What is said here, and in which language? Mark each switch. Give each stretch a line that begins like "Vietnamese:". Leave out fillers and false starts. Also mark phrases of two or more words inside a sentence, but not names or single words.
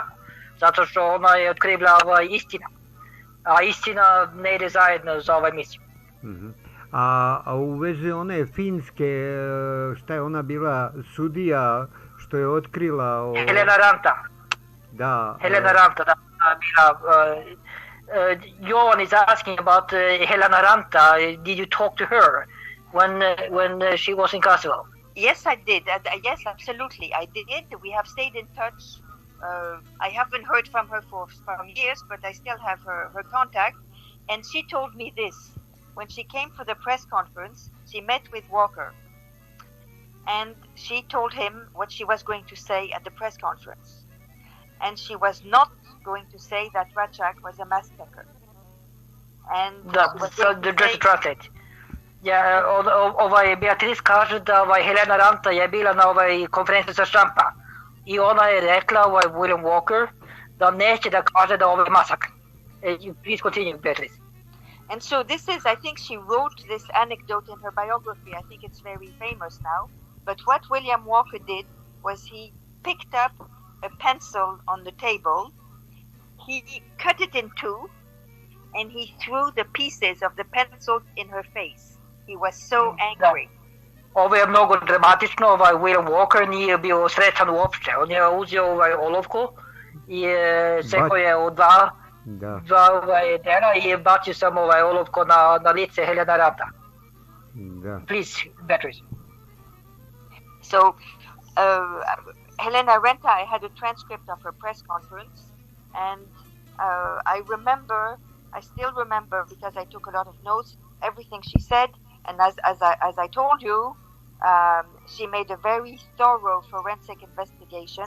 Serbian: Zato što ona je otkrila istina. A istina ne ide zajedno za misiju. A u vezi one Finske, šta je ona bila sudija što je otkrila... Helena Ranta. Da. Helena Ranta, da.
English: Jovan is asking about Helena Ranta. Did you talk to her when she was in Kosovo? Yes, I did. Yes, absolutely, I did. We have stayed in touch. I haven't heard from her for some years, but I still have her contact. And she told me this. When she came for the press conference, she met with Walker. And she told him what she was going to say at the press conference. And she was not going to say that Račak was a massacre. And just to translate.
Serbian: Ja, Beatrice kaže da Helena Ranta je bila na konferenciji sa Štampa i ona je rekla William Walker da neće da kaže da ovo je masakr.
English: Please continue, Beatrice. And so this is, I think she wrote this anecdote in her biography. I think it's very famous now. But what William Walker did was he picked up a pencil on the table, he cut it in two, and he threw the pieces of the pencil in her face. He was so angry.
Serbian: Ovo je mnogo dramatično, William Walker nije bio srećan uopšte. On je uzeo olovku i sekao je u dva dela i bacio sam olovku na lice Helena Ranta.
English: Please, Beatrice. So, Helena Ranta, I had a transcript of her press conference, and I still remember because I took a lot of notes, everything she said, and as I told you, she made a very thorough forensic investigation.